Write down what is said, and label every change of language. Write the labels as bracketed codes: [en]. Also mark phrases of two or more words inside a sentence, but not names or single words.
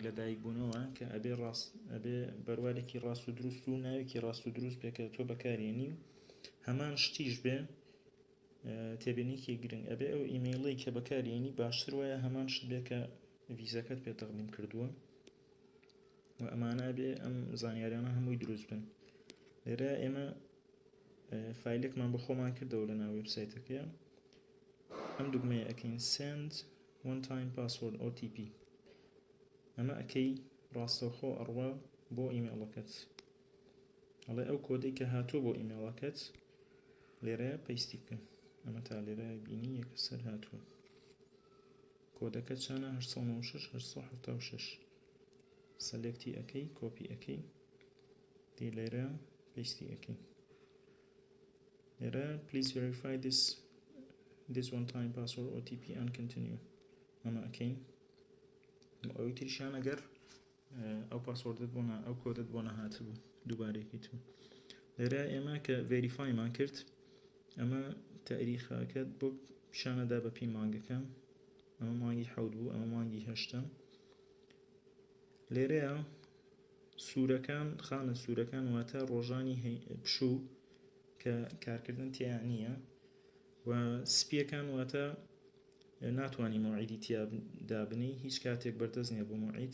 [ckb] لەدایک بوونەوە کە ئەبێ بەروارێکی ڕاست و دروست و ناوێکی ڕاست و دروست بێ کە تۆ بەکارێنی هەمان شتیش بێ تێبینێکی گرنگ ئەبێ ئەو ئیمێڵی کە بەکارێنی باشتر وایە هەمان شت بێ کە ڤیزەکەت پێ تەقدیم کردووە و ئەمانە بێ ئەم زانیاریانە هەمووی دروست بن. لێرە ئێمە فایلێکمان بە خۆمان کردەوە لە ناو وێبسایتەکەیە. ئەم دوگمەیە ئەکەین [en] send one time password OTP. [ckb] ئەمە ئەکەی ڕاستەوخۆ ئەڕوا بۆ ئیمێڵەکەت ئەڵێ ئەو کۆدەی کە هاتووە بۆ ئیمێڵەکەت لێرەیە پەیستی بکە. ئەمە تا لێرە بینی یەکە سەر هاتووە کۆدەکە چانە 896 سەلێکتی ئەکەی کۆپی ئەکەی دی لێرە پەیستی ئەکەی. [en] لێرە please verify this one time password OTP and continue. [ckb] ئەمە ئەکەین. ئەوەی تریشان ئەگەر ئەو پاسوۆردت بۆ ئەو کۆدت بۆ نەهاتبوو دووبارێکی تو. لێرە ئێمە کە ڤێریفایمان کرد ئەمە تاریخەکەت بۆ پیشانەدا بە پێی مانگەکە. ئەمە مانگی 7 بوو ئەمە مانگی 8. لێرەیە سوورەکان خانە سوورەکان واتە ڕۆژانی پشوو کە کارکردن تیان نییە و سپیەکان واتە ناتوانانی موعیدی تیا دابنی هیچ کاتێک بەردەست نییە بۆ موعید.